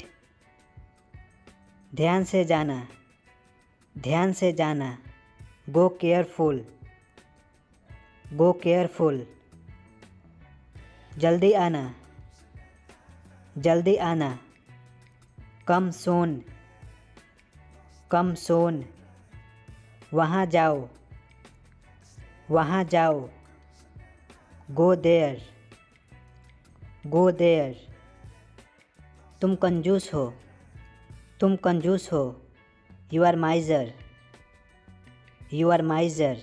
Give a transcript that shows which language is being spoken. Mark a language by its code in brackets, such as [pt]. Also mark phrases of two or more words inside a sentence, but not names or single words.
[hi] ध्यान से जाना, ध्यान से जाना। [en] Go careful, go careful। [hi] जल्दी आना, जल्दी आना। [en] Come soon, come soon। [hi] वहाँ जाओ, वहाँ जाओ। [en] go there, go there. [hi] तुम कंजूस हो, तुम कंजूस हो। [en] you are miser, you are miser.